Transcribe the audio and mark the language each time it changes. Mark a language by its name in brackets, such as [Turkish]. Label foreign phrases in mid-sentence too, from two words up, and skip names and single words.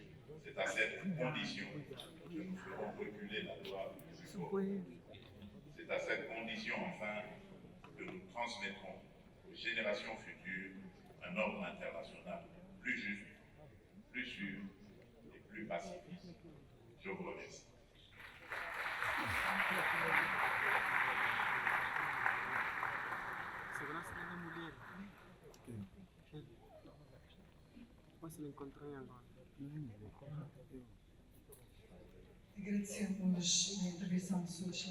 [French] C'est à cette condition que nous ferons reculer la loi du fort. C'est à cette condition, enfin, que nous transmettrons aux générations futures un ordre international plus juste, plus sûr et plus pacifiste. Je vous remercie. [Portuguese] Segurança da mulher. Depois se encontrei agora. Agradecemos a intervenção de Sua Excelência.